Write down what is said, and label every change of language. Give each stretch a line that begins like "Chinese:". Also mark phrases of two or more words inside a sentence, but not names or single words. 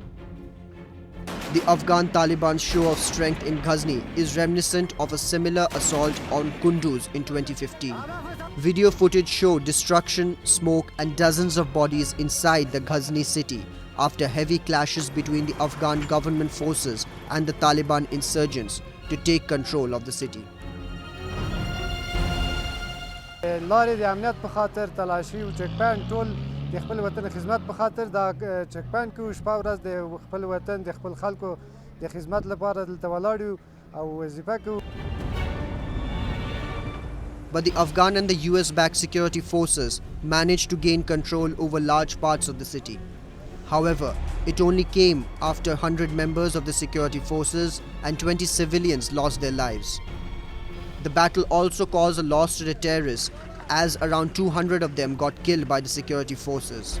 English: The Afghan Taliban's show of strength in Ghazni is reminiscent of a similar assault on Kunduz in 2015. Video footage showed destruction, smoke and dozens of bodies inside the Ghazni city after heavy clashes between the Afghan government forces and the Taliban insurgents to take control of the city.
Pashto: لارې د امنیت په خاطر تلاشي او چک پاینټ ټول د خپل وطن خدمت په خاطر دا چک پاینټ کې شپه ورځ د خپل وطن د خپل خلکو د خدمت لپاره دلته ولاړ او وظیفه کوو.
English: But the Afghan and the US-backed security forces managed to gain control over large parts of the city. However, it only came after 100 members of the security forces and 20 civilians lost their lives. The battle also caused a loss to the terrorists, as around 200 of them got killed by the security forces.